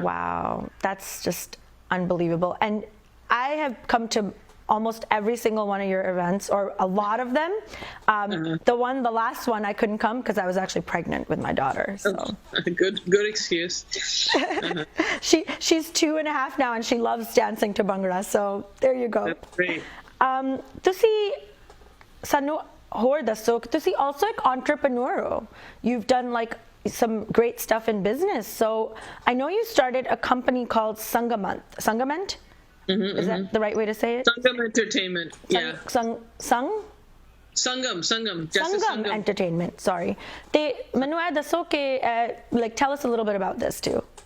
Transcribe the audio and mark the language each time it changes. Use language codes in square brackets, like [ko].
[en] Wow, that's just unbelievable. And I have come to almost every single one of your events, or a lot of them. The last one I couldn't come because I was actually pregnant with my daughter. So good excuse. She's 2.5 now, and she loves dancing to Bhangra. So there you go. That's great. [pa] ਤੁਸੀਂ ਸਾਨੂੰ ਹੋਰ ਦੱਸੋ ਕਿ ਤੁਸੀਂ [en] also an entrepreneur [pa] ਹੋ. [en] You've done some great stuff in business. So I know you started a company called Sangament. Is that the right way to say it? Sangam Entertainment. Yeah. Sung? Sangam Entertainment, sorry. They [pa] manu eh dasso ke [en] like tell us a little bit about this too.